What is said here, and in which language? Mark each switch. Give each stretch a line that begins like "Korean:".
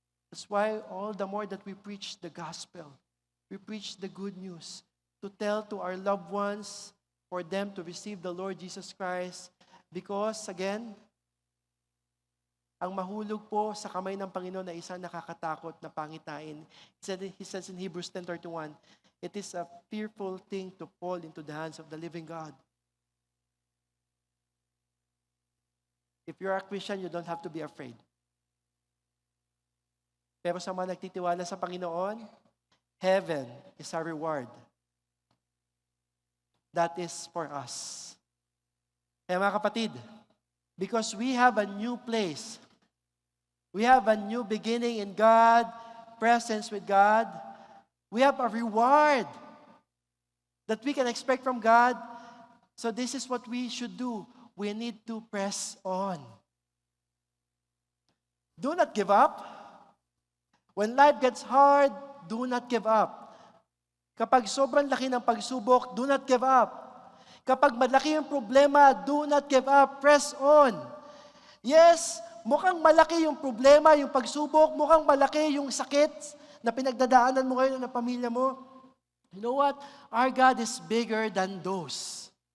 English: That's why all the more that we preach the gospel, we preach the good news, to tell to our loved ones, for them to receive the Lord Jesus Christ, because again,
Filipino: ang mahulog po sa kamay ng Panginoon na isang nakakatakot na pangitain.
English: He says in Hebrews 10:31, it is a fearful thing to fall into the hands of the living God. If you're a Christian, you don't have to be afraid.
Filipino: Pero sa mga nagtitiwala sa Panginoon,
English: heaven is our reward. That is for us.
Filipino: Kaya mga kapatid,
English: because we have a new place, we have a new beginning in God, presence with God, we have a reward that we can expect from God. So this is what we should do. We need to press on. Do not give up. When life gets hard, do not give up.
Filipino: Kapag sobrang laki ng pagsubok,
English: do not give up.
Filipino: Kapag malaki yung problema,
English: do not give up. Press on.
Filipino: Yes, mukhang malaki yung problema, yung pagsubok, mukhang malaki yung sakit na pinagdadaanan mo ngayon ng pamilya mo.
English: You know what? Our God is bigger than those.